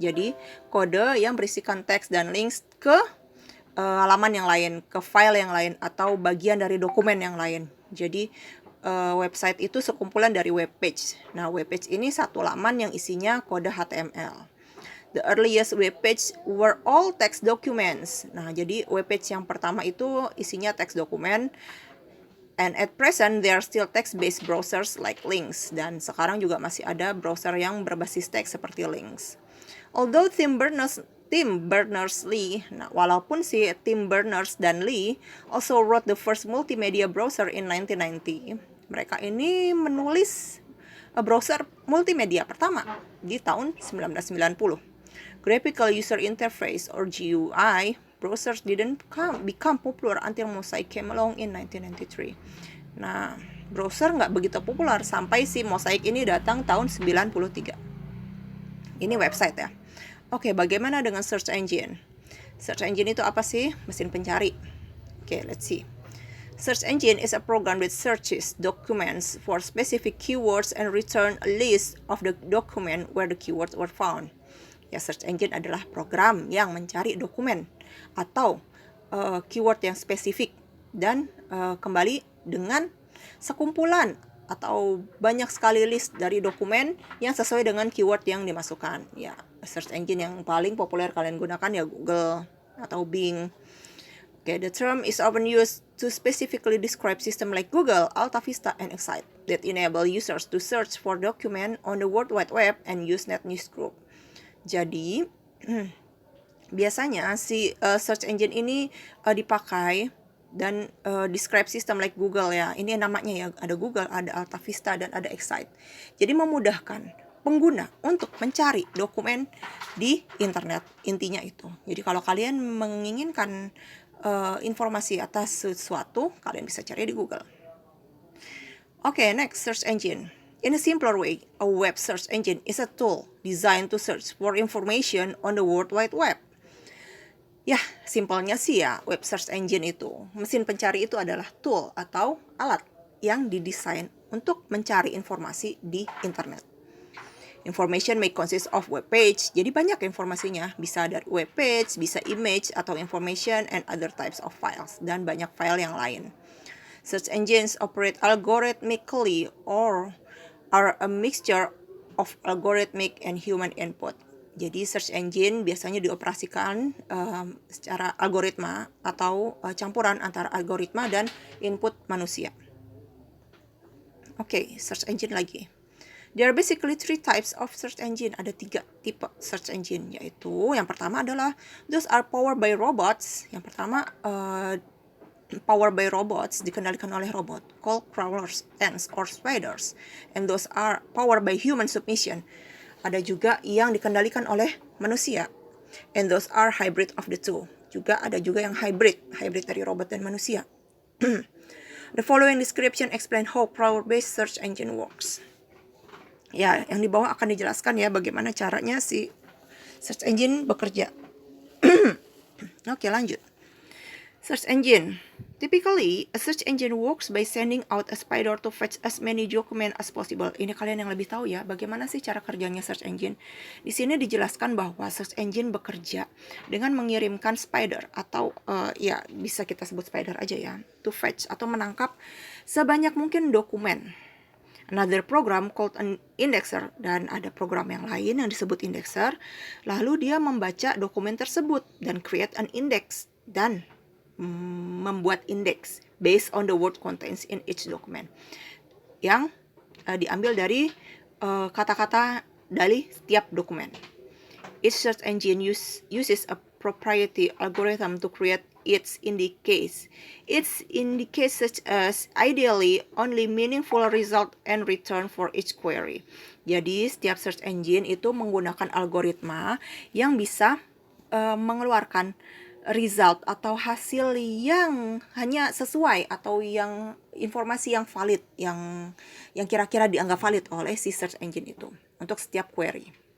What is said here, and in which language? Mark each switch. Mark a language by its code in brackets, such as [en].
[id] Jadi kode yang berisikan teks dan links ke halaman yang lain, ke file yang lain atau bagian dari dokumen yang lain. Jadi website itu sekumpulan dari web page. Nah, web page ini satu laman yang isinya kode HTML. [en] The earliest web page were all text documents. [id] Nah, jadi web page yang pertama itu isinya teks dokumen. [en] And at present, there are still text-based browsers like Lynx. [id] Dan sekarang juga masih ada browser yang berbasis teks seperti Lynx. [en] Although Tim Berners-Lee, [id] nah, walaupun si Tim Berners dan Lee [en] also wrote the first multimedia browser in 1990, [id] mereka ini menulis browser multimedia pertama di tahun 1990. [en] Graphical User Interface or GUI browsers didn't become popular until Mosaic came along in 1993. [id] Nah, browser nggak begitu populer sampai si Mosaic ini datang tahun 93. Ini website ya. Oke, bagaimana dengan search engine? Search engine itu apa sih? Mesin pencari. Oke, [en] let's see. Search engine is a program that searches documents for specific keywords and return a list of the document where the keywords were found. [id] Ya, search engine adalah program yang mencari dokumen atau keyword yang spesifik dan kembali dengan sekumpulan atau banyak sekali list dari dokumen yang sesuai dengan keyword yang dimasukkan. Ya, search engine yang paling populer kalian gunakan ya Google atau Bing. [en] Okay, the term is often used to specifically describe system like Google, AltaVista, and Excite that enable users to search for document on the World Wide Web and Usenet Newsgroup. [id] Jadi, biasanya si search engine ini dipakai dan [en] describe system like Google [id] ya. Ini namanya ya, ada Google, ada AltaVista, dan ada Excite. Jadi memudahkan pengguna untuk mencari dokumen di internet, intinya itu. Jadi kalau kalian menginginkan informasi atas sesuatu, kalian bisa cari di Google. [en] Okay, next, search engine. In a simpler way, a web search engine is a tool designed to search for information on the World Wide Web. [id] Ya, simpelnya sih ya, web search engine itu, mesin pencari itu adalah tool atau alat yang didesain untuk mencari informasi di internet. [en] Information may consist of web page, [id] jadi banyak informasinya, bisa dari web page, bisa image atau [en] information and other types of files, [id] dan banyak file yang lain. [en] Search engines operate algorithmically or are a mixture of algorithmic and human input. [id] Jadi search engine biasanya dioperasikan secara algoritma atau campuran antara algoritma dan input manusia. Oke, search engine lagi. [en] There are basically 3 types of search engine. [id] Ada 3 tipe search engine, yaitu yang pertama adalah [en] those are powered by robots. [id] Yang pertama [en] powered by robots, [id] dikendalikan oleh robot, [en] called crawlers, ants, or spiders. And those are powered by human submission. [id] Ada juga yang dikendalikan oleh manusia. [en] And those are hybrid of the two. [id] Ada juga yang hybrid dari robot dan manusia. [en] The following description explain how crawler-based search engine works. [id] Ya, yang di bawah akan dijelaskan ya bagaimana caranya si search engine bekerja. Oke, lanjut. Search engine. [en] Typically, a search engine works by sending out a spider to fetch as many documents as possible. [id] Ini kalian yang lebih tahu ya, bagaimana sih cara kerjanya search engine. Di sini dijelaskan bahwa search engine bekerja dengan mengirimkan spider atau ya bisa kita sebut spider aja ya, [en] to fetch [id] atau menangkap sebanyak mungkin dokumen. [en] Another program called an indexer, [id] dan ada program yang lain yang disebut indexer. Lalu dia membaca dokumen tersebut dan [en] create an index [id] dan membuat indeks [en] based on the word contains in each document [id] yang diambil dari kata-kata dari setiap dokumen. [en] Each search engine uses a proprietary algorithm to create its indices. Its indices such as ideally only meaningful result and return for each query. [id] Jadi setiap search engine itu menggunakan algoritma yang bisa mengeluarkan result atau hasil yang hanya sesuai atau yang informasi yang valid, yang kira-kira dianggap valid oleh si search engine itu untuk setiap query.